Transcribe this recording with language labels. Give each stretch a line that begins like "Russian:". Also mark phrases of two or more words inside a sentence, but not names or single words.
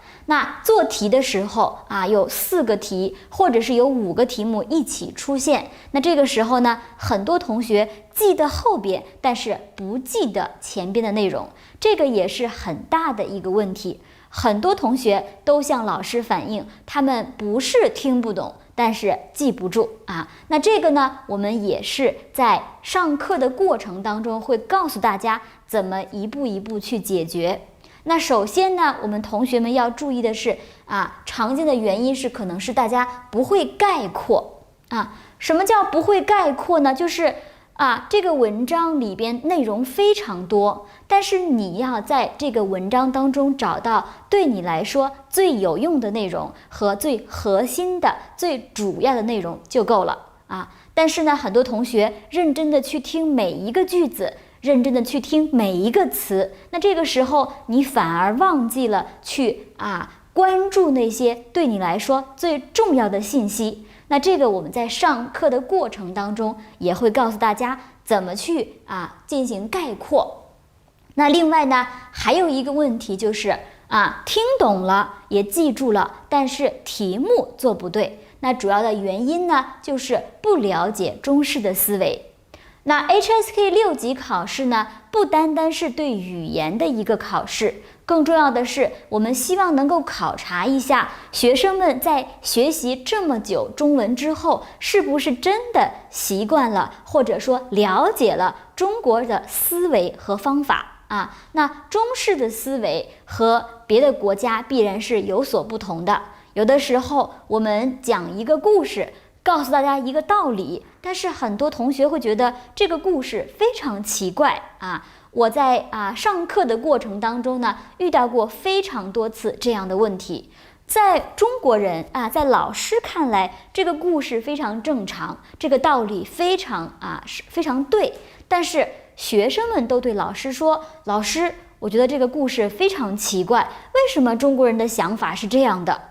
Chinese: 那做題的時候有4個題或者是有5個題目一起出現，那這個時候呢，很多同學記得後邊，但是不記得前邊的內容，這個也是很大的一個問題。很多同學都向老師反映，他們不是聽不懂，但是記不住那這個呢，我們也是在上課的過程当中会告訴大家怎麼一步一步去解決。那首先呢，我們同學們要注意的是常見的原因是可能是大家不會概括什麼叫不會概括呢？就是這個文章裡邊內容非常多，但是你要在這個文章當中找到對你來說最有用的內容和最核心的、最主要的內容就夠了但是呢，很多同學認真的去聽每一個句子， 認真的去聽每一個詞。那這個時候你反而忘記了去關注那些對你來說最重要的信息。那這個我們在上課的過程當中也會告訴大家怎麼去進行概括。那另外呢，還有一個問題就是聽懂了也記住了，但是題目做不對。那主要的原因呢，就是不了解中式的思維。那 HSK 6級考試呢，不单单是对語言的一個考試，更重要的是，我們希望能夠考察一下學生們在學習這麼久中文之後，是不是真的習慣了，或者說了解了中國的思維和方法。那中式的思維和別的國家必然是有所不同的。有的時候我們講一個故事，告訴大家一個道理，但是很多同學會覺得這個故事非常奇怪我在上課的過程當中呢，遇到過非常多次這樣的問題。在中國人在老師看來，這個故事非常正常，這個道理非常对，但是學生們都对老師說：“老師，我觉得这個故事非常奇怪，為什麼中國人的想法是這樣的？”